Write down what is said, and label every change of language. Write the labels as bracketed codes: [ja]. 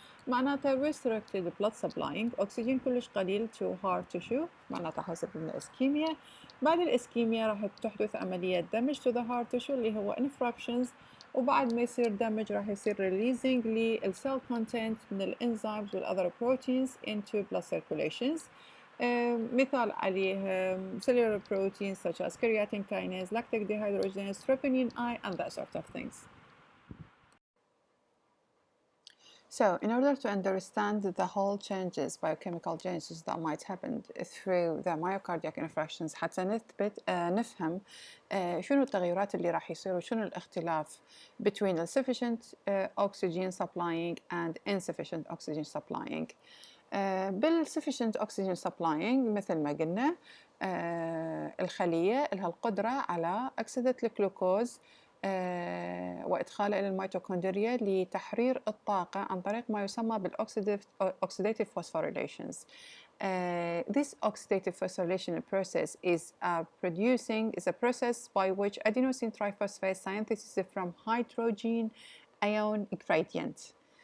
[ar] معناتها [en] restricted blood supplying، [ar] أكسجين كلش قليل [en] to heart tissue، [ar] معناتها حيصير لنا إسكيميا. بعد الإسكيميا راح تحدث عملية دمج [en] to the heart tissue [ar] اللي هو infractions، وبعد ما يصير دمج راح يصير releasing للcell content من الانزيمز وال [en] other proteins into blood circulations. [ar] مثال عليه [en] cellular proteins such as creatine kinase, lactic dehydrogenase, troponin I, and that sort of things. So, in order to understand the whole changes, biochemical changes that might happen through the myocardiac infarctions [ar] حتى نفهم شنو التغيرات اللي راح يصير وشنو الاختلاف [en] between the sufficient oxygen supplying and insufficient oxygen supplying. [ar] بال [en] sufficient oxygen supplying [ar] مثل ما قلنا الخلية لها القدرة على أكسدة الجلوكوز وإدخاله إلى الميتوكوندريا لتحرير الطاقة عن طريق ما يسمى بال [en] oxidative phosphorylations. This oxidative phosphorylation process is a process by which adenosine triphosphate synthesis from hydrogen ion gradient.